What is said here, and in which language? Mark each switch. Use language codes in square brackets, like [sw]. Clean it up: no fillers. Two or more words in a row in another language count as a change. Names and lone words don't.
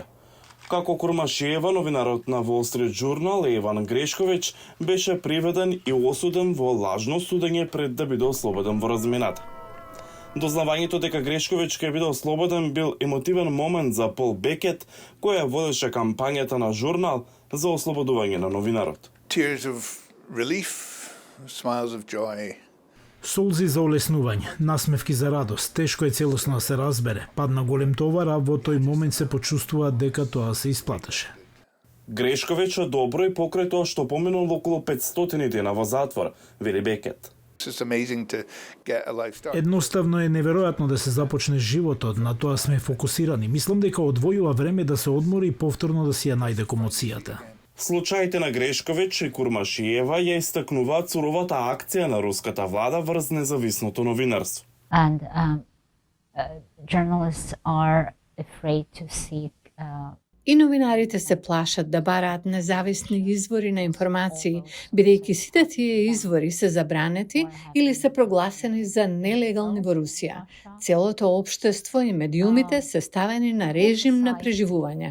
[mk] Како Курмашиева, новинарот на Wall Street Journal Еван Грешковиќ беше приведен и осуден во лажно судење пред да биде ослободен во размената. Дознавањето дека Грешковиќ ќе биде ослободен бил емотивен момент за Пол Бекет, која водеше кампањата на журнал за ослободување на новинарот. [en] Tears of relief, smiles of joy. [mk] Солзи за олеснување, насмевки за радост, тешко е целосно да се разбере. Падна голем товар, а во тој момент се почувствува дека тоа се исплатеше. Грешковиќ добро и покрај тоа што поминал околу 500 дена во затвор, вели Бекет. [en] It's just amazing to get a life started. [mk] Едноставно е неверојатно да се започне животот, на тоа сме фокусирани. Мислам дека одвојува време да се одмори и повторно да си ја најде комоцијата. Случаите на Грешковиќ и Курмашиева ја истакнуваат суровата акција на руската влада врз независното новинарство. [en] And journalists are afraid to seek [mk] И новинарите се плашат да бараат независни извори на информации, бидејќи сите тие извори се забранети или се прогласени за нелегални во Русија. Целото општество и медиумите се ставени на режим на преживување.